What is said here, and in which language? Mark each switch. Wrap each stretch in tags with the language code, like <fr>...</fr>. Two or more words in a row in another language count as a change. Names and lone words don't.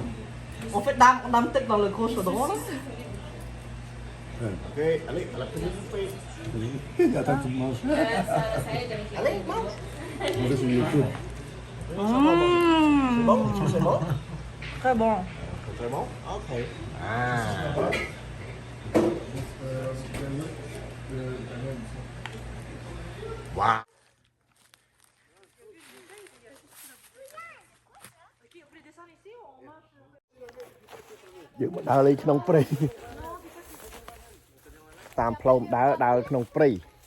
<fr>On fait dame peut-être dans le gros chaudron, là. Ok, allez, à la petite fille. Attends que tu me manges. ça aide avec les... Allez, mange. On va sur YouTube. C'est bon, c'est bon? Très bon. Très bon? Ok. Ah. Wow.</fr> <km>យើងមកដើរលេងក្នុងព្រៃតាមផ្លូវដើរក្នុងព្រៃ</km>